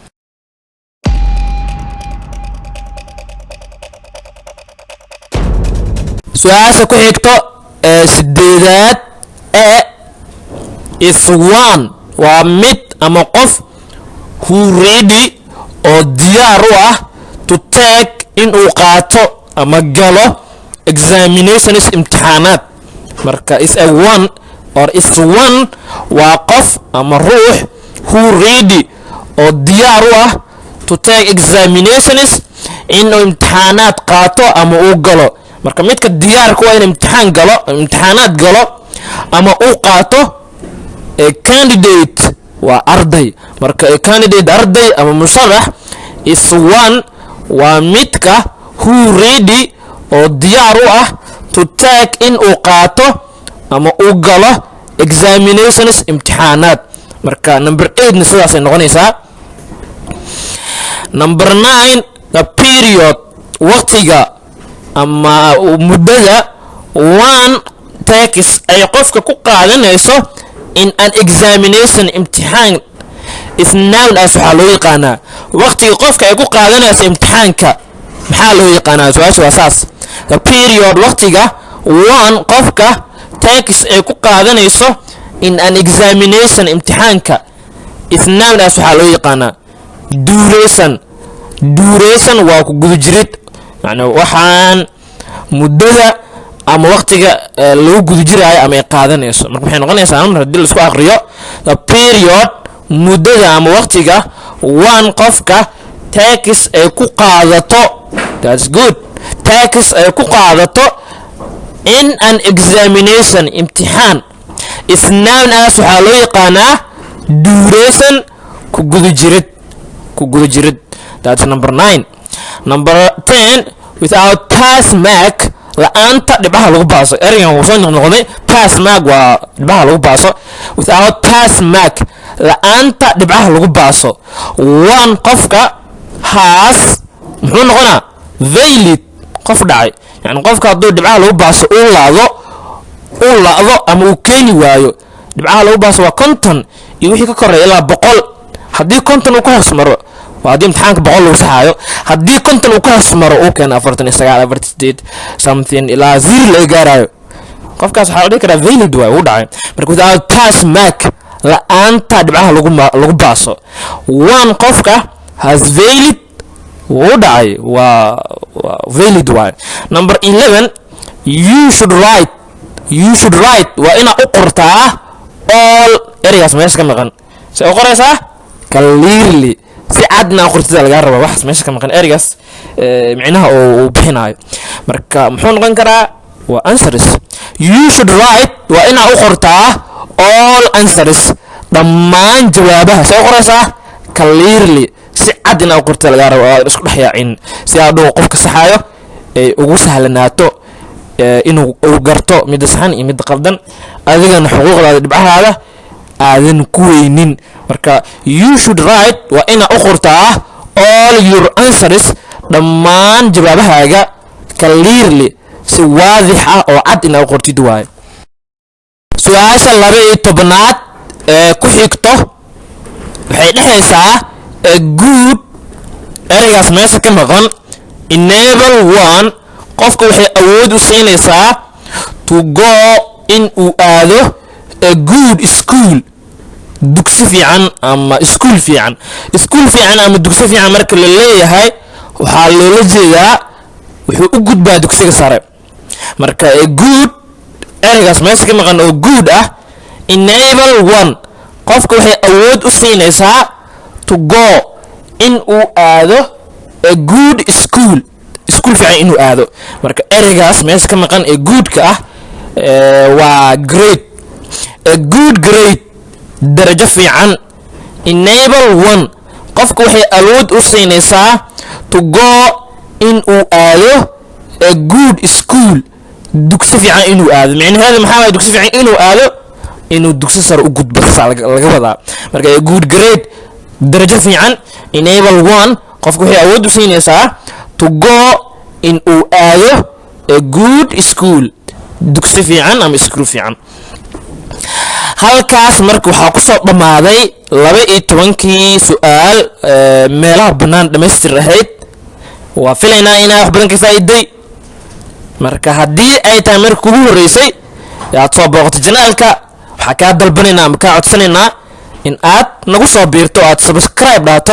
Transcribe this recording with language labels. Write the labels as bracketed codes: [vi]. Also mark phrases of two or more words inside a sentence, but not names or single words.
[so] su-aasha ku xigto sideedaad [en] is one [so] waa mid ama qof [en] who ready [so] oo diyaar u ah [en] to take [so] inuu qaato ama galo [en] examinations [so] imtixaanaad marka [en] is a one or is one [so] waa qof ama ruux [en] who ready oo [so] diyaar u ah [en] to take examinations [so] inuu imtixaanaad qaato ama uu galo marka midka diyaarku waa in imtixaanaad galo ama uu qaato candidate waa arday marka candidate arday ama musharax [en] is one [so] waa midka [en] who ready [so] oo diyaar u ah [en] to take [so] in uu qaato ama uu galo examinations imtixaanaad. marka number 8 na sidaas ay noqonaysaa. [en] number 9 the period [so] waqtiga ama muddada [en] one takes [so] ay qofka ku qaadanayso [en] in an examination [so] imtixaan [en] is known as [so] waxaa loo yaqaanaa waqtiga qofka ay ku qaadanayso imtixaanka maxaa loo yaqaanaa. su-aasha waa saas. [en] the period [so] waqtiga one qofka takes ay ku qaadanayso [en] in an examination [so] imtixaanka [en] is known as [so] waxaa loo yaqaanaa duration waa ku guda jirid yani waxaan muddada ama waqtiga lagu guda jiraayo ama ay qaadanayso. marka waxay noqonaysaa mar haddii la isku aqriyo [en] the period [so] muddada ama waqtiga one qofka takes ay ku qaadato [en] that's good takes [so] ay ku qaadato [en] in an examination [so] imtixaan [en] is known as [so] waxaa loo yaqaanaa duration ku guda jirid [en] that's number 9. number 10 without pass mark [so] la'aanta dhibcaha lagu baaso. ereygan wuu soo noqnoqday [en] pass mark [so] waa dhibcaha lagu baaso. [en] without pass mark [so] la'aanta dhibcaha lagu baaso one qofka has muxuu noqonaa valid qof dhacay yani qofka hadduu dhibcaha lagu baaso uu laado ama uu keeni waayo dhibcaha lagu baaso waa 50 iyo wixii ka koreeya ilaa 100. haddii 50 uu ka hoos maro waa haddii imtixaanka 100 lagu saxaayo. haddii 50 uu ka hoos maro uu keena 49 48 something ilaa 0 laga gaarayo qofkaas waxaa la dhihi karaa valid waay uu dhacay. marka [en] without pass mark [so] la'aanta dhibcaha lagu baaso one qofka has valid wuu dhacay waa valid waay. number 11 you should write waa inaa u qortaa all ereygaas meesha ka maqan. se u qoraysaa clearly si cadna qortida laga raba wax meesha ka maqan ereygaas micnaha uu bixinayo. marka muxuu noqon karaa waa answers. [en] you should write [so] waa inaa u qortaa [en] all answers [so] dhammaan jawaabaha. se u qoraysaa clearly si cad inaa u qortida laga raba oo isku dhexyaacin si aaduu qofka saxaayo ay ugu sahlanaato inuu garto midda saxan iyo midda qaldan adigana xuquuqdaada dhibcahaada aadan ku weynin. marka [en] you should write [so] waa inaa u qortaa [en] all your answers [so] dhammaan jawaabahaaga clearly si waadix ah oo cad inaa u qortid waaye. su-aasha 12aad ee ku xigto waxay dhexaysaa good ereygaas meesha ka maqan [en] enable one [so] qofka waxay awood u siinaysaa [en] to go [so] in uu aado [en] a good school [so] dugsi fiican ama school fiican ama dugsi fiican. marka la leeyahay waxaa loola jeedaa wuxuu u gudbaa dugsiga sare. marka [en] a good [so] ereygaas meesha ka maqan oo good ah [en] enable one [so] qofka waxay awood u siinaysaa [en] to go [so] in uu aado [en] a good school [so] fiican inuu aado. marka ereygaas meesha ka maqan ee goodka ah waa [en] grade a good grade [so] darajo fiican. [en] enable one [so] qofka waxay awood u siinaysaa [en] to go [so] in uu aado [en] a good school [so] dugsi fiican inuu aado. micnaheedu maxaa waay dugsi fiican inuu aado inuu dugsi sare u gudbo laga wadaa. marka [en] a good grade [so] darajo fiican. [en] enable one [so] qofka waxay awood u siinaysaa [en] to go [so] in uu aado [en] a good school [so] dugsi fiican ama school fiican. halkaas marka waxaa ku soo dhammaaday 12kii su'aal meelaha bannaan dhammaystir ahayd. waa filaynaa inaa wax badan ka faa'iiday. marka haddii ay tahay marka kugu horreysay aad soo booqato janaalka waxaa kaa dalbanaynaa ama kaa codsanaynaa in aad nagu soo biirto aad subscribe dhaato.